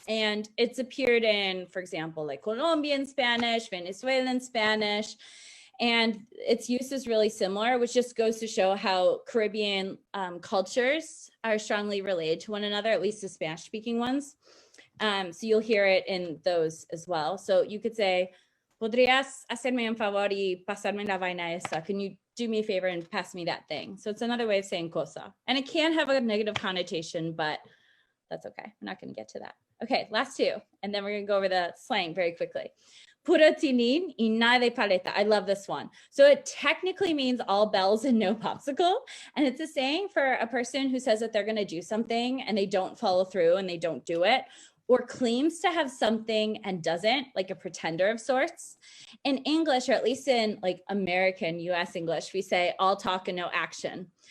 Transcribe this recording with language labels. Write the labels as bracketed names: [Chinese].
[English] And it's appeared in, for example, like Colombian Spanish, Venezuelan Spanish, and its use is really similar, which just goes to show how Caribbean cultures are strongly related to one another, at least the Spanish speaking ones. So you'll hear it in those as well. [Spanish] So you could say, ¿Podrías hacerme un favor y pasarme la vaina esa? [English] Can you do me a favor and pass me that thing? So it's another way of saying [Spanish] cosa. [English] And it can have a negative connotation, but that's okay. We're not going to get to that. Okay, last two. And then we're going to go over the slang very quickly. [Spanish] Puro tilín y nada de paleta. [English] I love this one. So it technically means all bells and no popsicle. And it's a saying for a person who says that they're going to do something and they don't follow through and they don't do it, or claims to have something and doesn't, like a pretender of sorts. In English, or at least in like American US English, we say all talk and no action.